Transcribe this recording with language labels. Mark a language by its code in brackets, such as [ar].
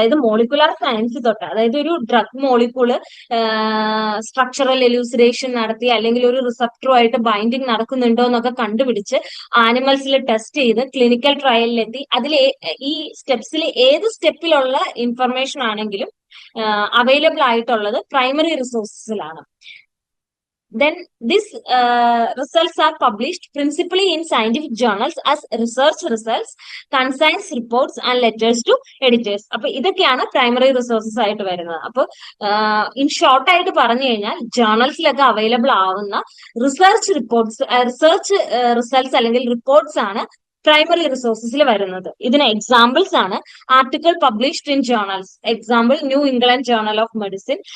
[ml] അതായത് molecular science തൊട്ട്, അതായത് ഒരു ഡ്രഗ് മോളിക്യൂള് സ്ട്രക്ചറൽ എലൂസിഡേഷൻ നടത്തി അല്ലെങ്കിൽ ഒരു റിസപ്റ്ററുമായിട്ട് ബൈൻഡിങ് നടക്കുന്നുണ്ടോ എന്നൊക്കെ കണ്ടുപിടിച്ച് ആനിമൽസിൽ ടെസ്റ്റ് ചെയ്ത് ക്ലിനിക്കൽ ട്രയലിലെത്തി അതിൽ ഈ സ്റ്റെപ്സിൽ ഏത് സ്റ്റെപ്പിലുള്ള ഇൻഫർമേഷൻ ആണെങ്കിലും അവൈലബിൾ ആയിട്ടുള്ളത് primary റിസോഴ്സസിലാണ്. [en] Then these results are published principally in scientific journals as research results, consigns, reports and letters to editors. [ml] അപ്പൊ ഇതൊക്കെയാണ് പ്രൈമറി റിസോഴ്സസ് ആയിട്ട് വരുന്നത്. അപ്പൊ ഇൻ ഷോർട്ട് ആയിട്ട് പറഞ്ഞു കഴിഞ്ഞാൽ ജേർണൽസിലൊക്കെ അവൈലബിൾ ആവുന്ന റിസർച്ച് റിപ്പോർട്ട്സ്, റിസർച്ച് റിസൾട്ട്സ് അല്ലെങ്കിൽ റിപ്പോർട്ട്സ് ആണ് പ്രൈമറി റിസോഴ്സസിൽ വരുന്നത്. ഇതിന് [en] Examples ആണ് article published in journals, example New England journal of medicine.